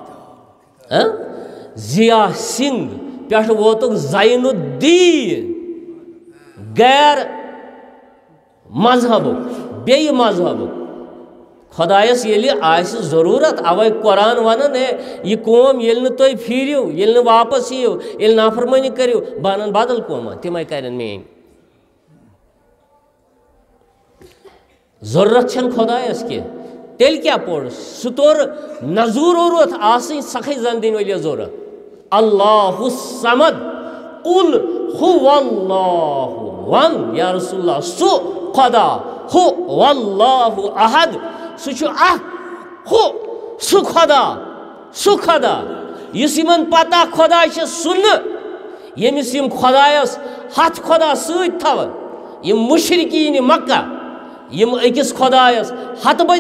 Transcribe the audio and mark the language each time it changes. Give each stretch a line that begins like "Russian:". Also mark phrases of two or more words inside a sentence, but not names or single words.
Kashmiri: ضیا سنگھ پٮ۪ٹھ ووتُکھ زین الدین غیر مذہبُک بیٚیہِ مذہبُک خۄدایَس ییٚلہِ آسہِ ضروٗرت اَوَے قرآن وَنان ہے یہِ قوم ییٚلہِ نہٕ تُہۍ پھیٖرِو ییٚلہِ نہٕ واپس یِیِو ییٚلہِ نافرمٲنی کٔرِو بہٕ اَنَن
Arabic: بدل قوما
Kashmiri: تِمَے کَرن میٛٲنۍ ضروٗرت چھَنہٕ خۄدایَس کینٛہہ تیٚلہِ کیٛاہ پوٚر سُہ توٚر نہ ضروٗرت آسٕنۍ سَخٕے زَن دِنۍ ؤلِس ضروٗرت
Arabic: اللہُ الصمد قُل هُوَ اللہُ
Kashmiri: وَن
Arabic: یا رسول اللہ
Kashmiri: سُہ خۄدا ہُہ
Arabic: واللہ احد
Kashmiri: سُہ چھُ اکھ ہُہ سُہ خۄدا یُس یِمن پتہ خۄدا چھِ سُہ نہٕ ییٚمِس یِم خۄدایَس ہتھ خۄدا سۭتۍ تھاوَن یِم مُشرِکیٖنہِ مکہ یِم أکِس خۄدایَس ہتہٕ بٔدۍ